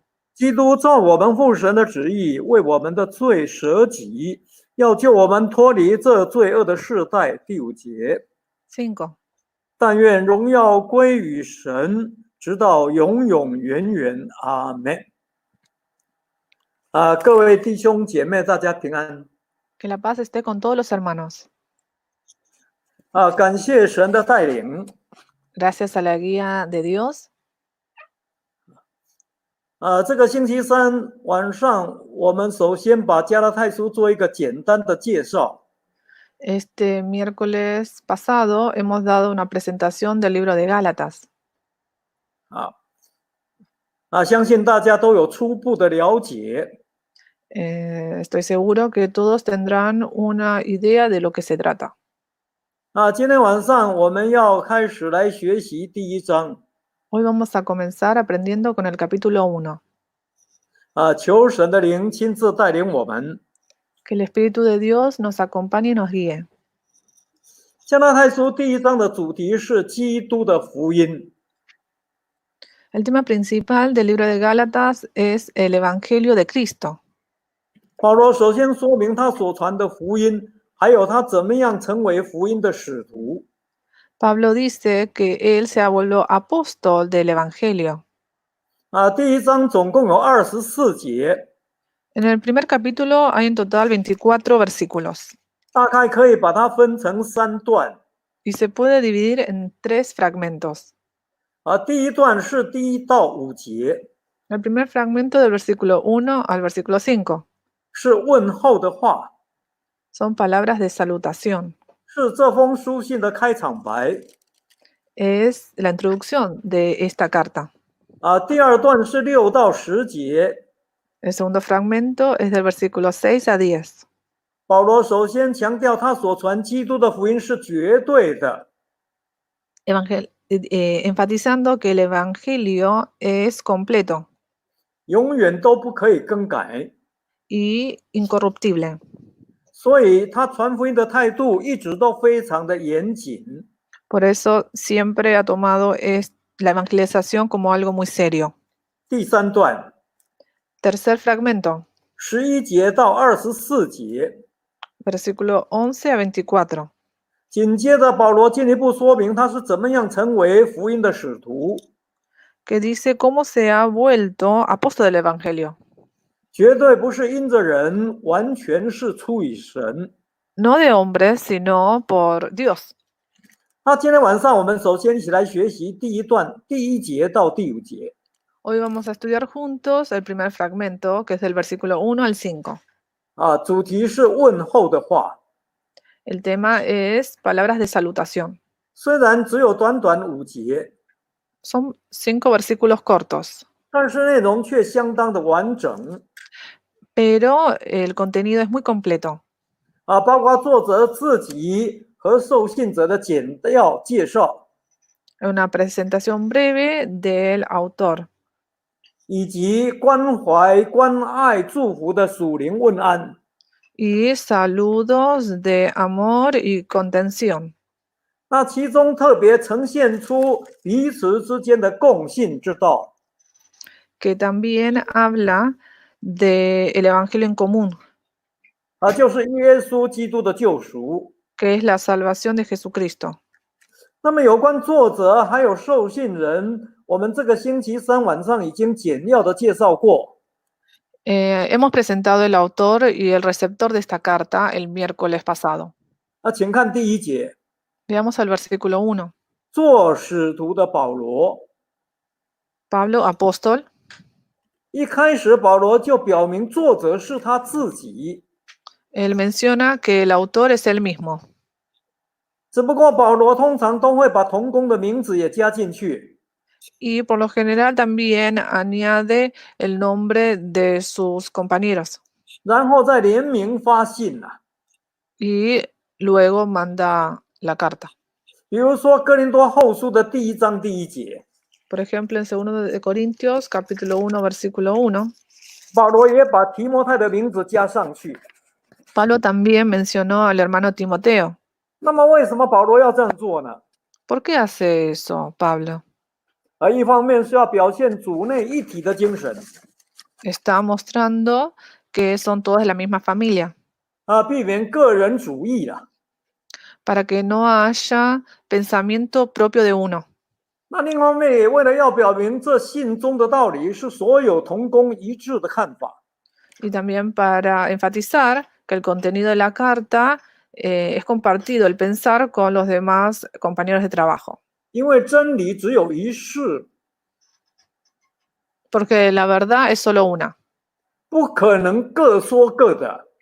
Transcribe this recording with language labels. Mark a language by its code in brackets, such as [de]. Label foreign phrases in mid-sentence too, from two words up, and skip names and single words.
[zh] 基督照我们父神的旨意，为我们的罪舍己，要救我们脱离这罪恶的世代。第5节， 5. 但愿荣耀归于神，直到永永远远。阿们。各位弟兄姐妹，大家平安。 [es] Que la paz esté con todos los hermanos. [zh] 感谢神的带领。 [es] Gracias a la guía de Dios. [zh] 这个星期三晚上，我们首先把加拉太书做一个简单的介绍。 [es] Este miércoles pasado hemos dado una presentación del libro de Gálatas. [zh] 相信大家都有初步的了解。 [es] Estoy seguro que todos tendrán una idea de lo que se trata. [zh] 今天晚上我们要开始来学习第1章。 [es] Hoy vamos a comenzar aprendiendo con el capítulo 1. [zh] 求神的灵亲自带领我们。 [es] Que el Espíritu de Dios nos acompañe y nos guíe. [zh] 加拉太书第1章的主题是基督的福音。 [es] El tema principal del libro de Gálatas es el Evangelio de Cristo. [zh] 保罗首先说明他所传的福音，还有他怎么样成为福音的使徒。 [es] Pablo dice que él se volvió apóstol del Evangelio. [zh] 第1章总共有24节。 [es] En el primer capítulo hay en total 24 versículos. [zh] 大概可以把它分成3段。 [es] Y se puede dividir en 3 fragmentos. [zh] 第1段是第1到5节。 [es] El primer fragmento del versículo 1 al versículo 5. [zh] 是问候的话， [es] Son palabras de salutación. [zh] 是这封书信的开场白。 [es] Es la introducción de esta carta. [zh] 第2段是6到10节。 [es] El segundo fragmento es del versículo 6 a 10. [zh] 保罗首先强调他所传基督的福音是绝对的。 [es] Enfatizando que el Evangelio es completo [zh] 永远都不可以更改。 [es] y incorruptible. [zh] 所以他传福音的态度一直都非常的严谨。 [es] Por eso siempre ha tomado la evangelización como algo muy serio. [zh] 第3段 [es] Tercer fragmento, [zh] 11 节到24节， [es] versículo 11 a 24. [zh] 紧接着保罗进一步说明他是怎么样成为福音的使徒。 [es] Que dice cómo se ha vuelto apóstol del Evangelio. [zh] 绝对不是因着人，完全是出于神。 [es] No de hombres, sino por Dios. [zh] 今天晚上我们首先一起来学习第1段第1节到第5节。 [es] Hoy vamos a estudiar juntos el primer fragmento, que es del versículo 1 al 5. [zh] 主题是问候的话。 [es] El tema es palabras de salutación. [zh] 虽然只有短短5节， [es] Son 5 versículos cortos, [zh] 但是内容却相当的完整。 [es] pero el contenido es muy completo. [zh] 包括作者自己和受信者的简要介绍， [es] Una presentación breve del autor. [zh] 以及关怀、关爱、祝福的属灵问安。 [es] Y saludos de amor y contención. [zh] 其中特别呈现出彼此之间的共信之道。 [es] Que también habla del Evangelio en común. [zh] 就是耶稣基督的救赎。 [es] Que es la salvación de Jesucristo. [zh] 那么有关作者还有受信人我们这个星期三晚上已经简要的介绍过。 [es] Hemos presentado el autor y el receptor de esta carta el miércoles pasado. [zh] 那请看第一节， [es] Veamos el versículo 1. [zh] 做使徒的保罗。 [es] Pablo, apóstol. [zh] 一开始保罗就表明作者是他自己， [es] Él menciona que el autor es él mismo. [zh] 只不过保罗通常都会把同工的名字也加进去， [es] Y por lo general también añade el nombre de sus compañeros. [zh] 然后再联名发信啊。 [es] Y luego manda la carta. [zh] 比如说哥林多后书的第1章第1节， [es] Por ejemplo, en 2 de Corintios, capítulo 1, versículo 1, [zh] 保罗也把提摩太的名字加上去。 [es] Pablo también mencionó al hermano Timoteo. [zh] 那么为什么保罗要这样做呢？ [es] ¿Por qué hace eso, Pablo? [zh] 一方面是要表现主内一体的精神， [es] Está mostrando que son todos de la misma familia, [zh] 避免个人主义了。 [es] para que no haya pensamiento propio de uno. [zh] 那另一方面也为了要表明这信中的道理是所有同工一致的看法。 [es] Y también para enfatizar que el contenido de la carta es compartido el pensar con los demás compañeros de trabajo. [zh] 因为真理只有一事， [es] Porque la verdad es solo una. [zh] 不可能各说各的。